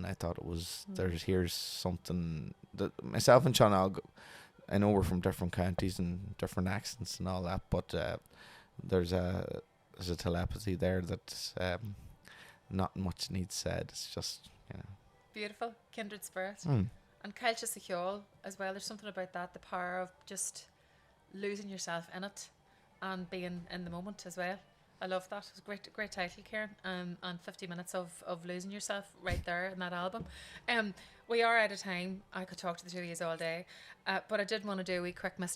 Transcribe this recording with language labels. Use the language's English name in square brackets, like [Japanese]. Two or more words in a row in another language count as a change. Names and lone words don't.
[English] I thought it was here's something that myself and Sean, I know we're from different counties and different accents and all that, but there's a telepathy there that not much needs said. It's just, you know, Beautiful, kindred spirit. Mm. And Caillte sa cheol as well. There's something about that, the power of just losing yourself in it and being in the moment as well. I love that. It's a great title, Ciarán. And 50 minutes of losing yourself right there in that album. We are out of time. I could talk to the two of you all day, but I did want to do a wee quick Mr.